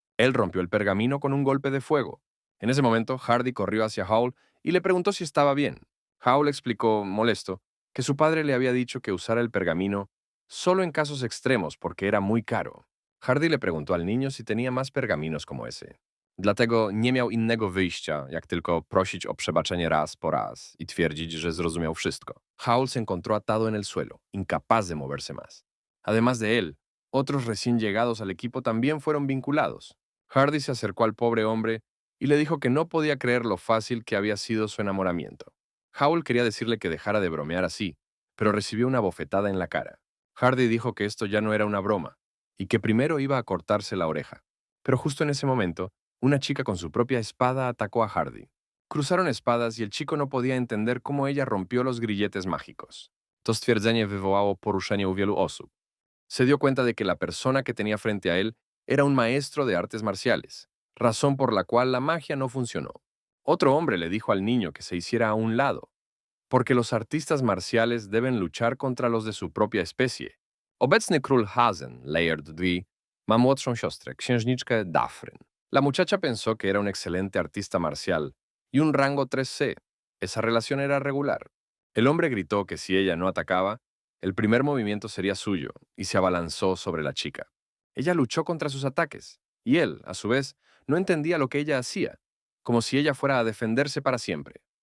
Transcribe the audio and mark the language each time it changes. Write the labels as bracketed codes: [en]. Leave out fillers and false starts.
[es] Él rompió el pergamino con un golpe de fuego. En ese momento, Hardy corrió hacia Howl y le preguntó si estaba bien. Howl explicó, molesto, que su padre le había dicho que usara el pergamino solo en casos extremos porque era muy caro. Hardy le preguntó al niño si tenía más pergaminos como ese. [pl] Dlatego nie miał innego wyjścia, jak tylko prosić o przebaczenie raz po raz y twierdzić, że zrozumiał wszystko. [es] Howl se encontró atado en el suelo, incapaz de moverse más. Además de él, otros recién llegados al equipo también fueron vinculados. Hardy se acercó al pobre hombre y le dijo que no podía creer lo fácil que había sido su enamoramiento. Howl quería decirle que dejara de bromear así, pero recibió una bofetada en la cara. Hardy dijo que esto ya no era una broma y que primero iba a cortarse la oreja. Pero justo en ese momento, una chica con su propia espada atacó a Hardy. Cruzaron espadas y el chico no podía entender cómo ella rompió los grilletes mágicos. [pl] To stwierdzenie wywołało poruszenie u wielu osób. [es] Se dio cuenta de que la persona que tenía frente a él era un maestro de artes marciales, razón por la cual la magia no funcionó. Otro hombre le dijo al niño que se hiciera a un lado, porque los artistas marciales deben luchar contra los de su propia especie. [pl] Obecny król Hazen, Laird II, ma młodszą siostrę, księżniczkę Dafryn. [es] La muchacha pensó que era un excelente artista marcial y un rango 3C. Esa relación era regular. El hombre gritó que si ella no atacaba, el primer movimiento sería suyo y se abalanzó sobre la chica. Ella luchó contra sus ataques y él, a su vez, no entendía lo que ella hacía, como si ella fuera a defenderse para siempre.